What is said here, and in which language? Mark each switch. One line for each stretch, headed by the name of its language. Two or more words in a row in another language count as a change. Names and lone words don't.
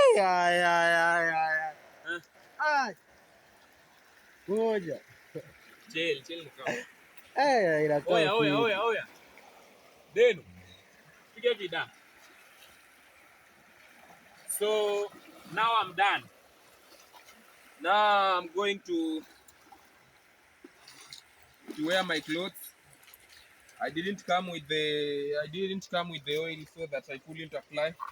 Swahili: Ay, ay, ay, ay, ay. Huh? Ay, ngoja. Chill ni kama. Inakaa fiti. Oya. Denu. Piga vida.
English: So now I'm done. Now I'm going to wear my clothes. I didn't come with the oil so that I couldn't apply.